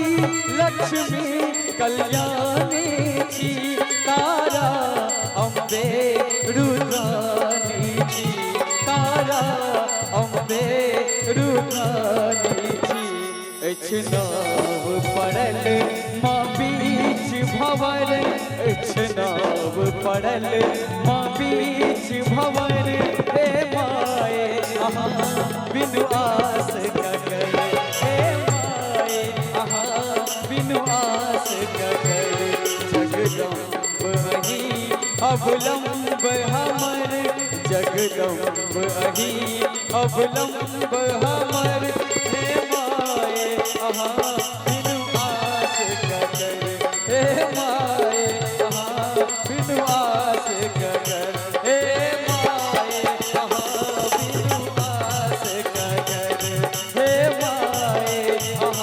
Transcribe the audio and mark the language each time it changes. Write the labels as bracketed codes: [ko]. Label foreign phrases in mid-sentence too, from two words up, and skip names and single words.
[mr] लक्ष्मी कल्याणीची तारा अंबे रुद्राणीची तारा अंबे रुद्राणीची [mai] नाव पड़ल माँ बीच भंवर नाव पड़ल माँ बीच भंवर हे माए आहा बिनु आस गगर हे माए आहा बिनु आस गगर जगदम्ब अही अवलंब हमर जगदम्ब अही अवलंब हमर हे माए आहा बिनु आस गगर हे माए आहा बिनु आस गगर हे माए आहा बिनु आस गगर हे माए आहा